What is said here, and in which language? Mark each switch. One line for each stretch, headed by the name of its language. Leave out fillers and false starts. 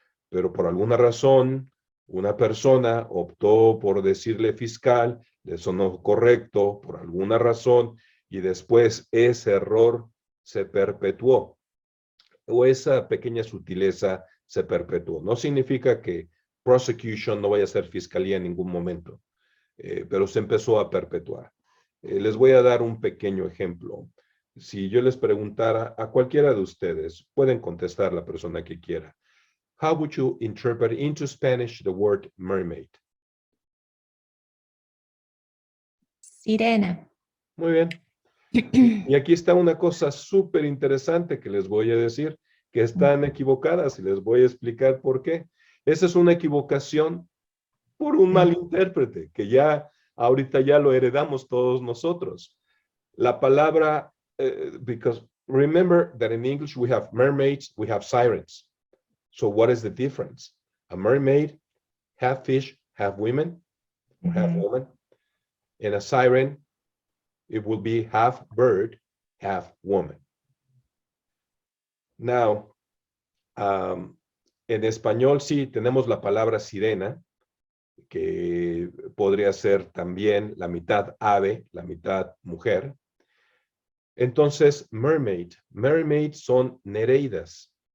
Spanish: Pero por alguna razón, una persona optó por decirle fiscal, le sonó correcto por alguna razón, y después ese error se perpetuó, o esa pequeña sutileza se perpetuó. No significa que prosecution no vaya a ser fiscalía en ningún momento, pero se empezó a perpetuar. Les voy a dar un pequeño ejemplo. Si yo les preguntara a cualquiera de ustedes, pueden contestar la persona que quiera.
English: How would you interpret into Spanish the word mermaid?
Spanish: Sirena. Muy bien. Y aquí está una cosa súper interesante que les voy a decir, que están equivocadas, y les voy a explicar por qué. Esa es una equivocación por un mal intérprete, que ya ahorita ya lo heredamos todos nosotros. La palabra,
English: because remember that in English we have mermaids, we have sirens. So what is the difference? A mermaid, half fish, half women, or half woman. And a siren, it will be half bird, half woman. Now,
Spanish: en español sí tenemos la palabra sirena, que podría ser también la mitad ave, la mitad mujer. Entonces, mermaid son nereidas.